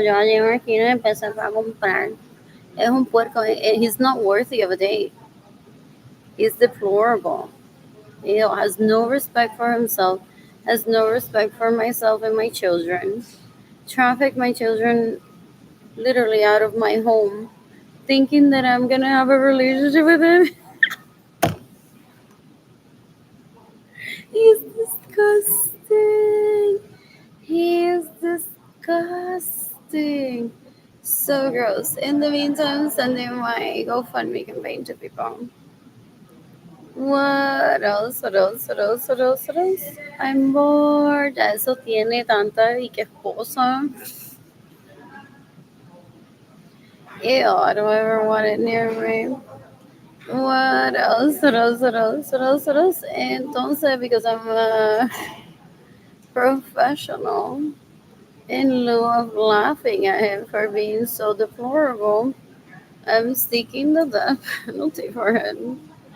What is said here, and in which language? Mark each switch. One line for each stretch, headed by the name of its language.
Spanish: Yo llegué aquí y empecé a comprar. Es un puerco.
English: He's not worthy of a date. He's deplorable. He has no respect for himself, has no respect for myself and my children, traffic my children literally out of my home, thinking that I'm gonna have a relationship with him. He's disgusting. He is disgusting. So gross. In the meantime, sending my GoFundMe campaign to people. What else? What else? What else? What else? What else? I'm bored.
Spanish: Eso tiene tanta y que esposa.
English: Ew, I don't ever want it near me. What else? What else? What else? What else? What else?
Spanish: Entonces,
English: because I'm a professional, in lieu of laughing at him for being so deplorable, I'm seeking the death penalty for him.